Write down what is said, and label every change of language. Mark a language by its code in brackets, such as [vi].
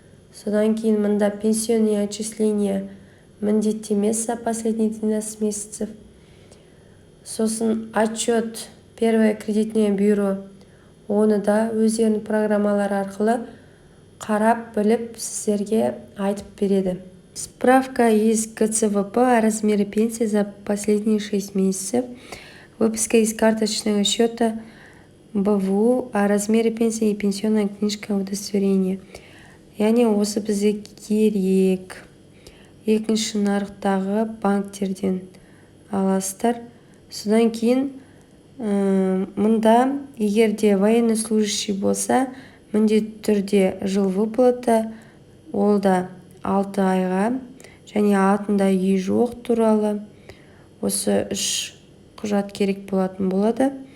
[kk] Содан кейін мында [ru] пенсионные отчисления [kk] міндетті емес [ru] за последние 12 месяцев. [kk] Сосын [ru] отчет первое кредитное бюро, [kk] оны да өздерінің программалары арқылы қарап біліп сіздерге айтып береді. [ru] Справка из ГЦВП о размере пенсии за последние 6 месяцев, выписка из карточного счета БВУ о размере пенсии и пенсионная книжка удостоверения. [kk] Яғни осы бізге керек. Екінші нарықтағы банктерден аласыздар. Содан кейін мұнда егерде военнослужащий болса, міндетті түрде жыл выплата, ол да 6 айға, және атында үй жоқ туралы осы 3 құжат керек болатын болады.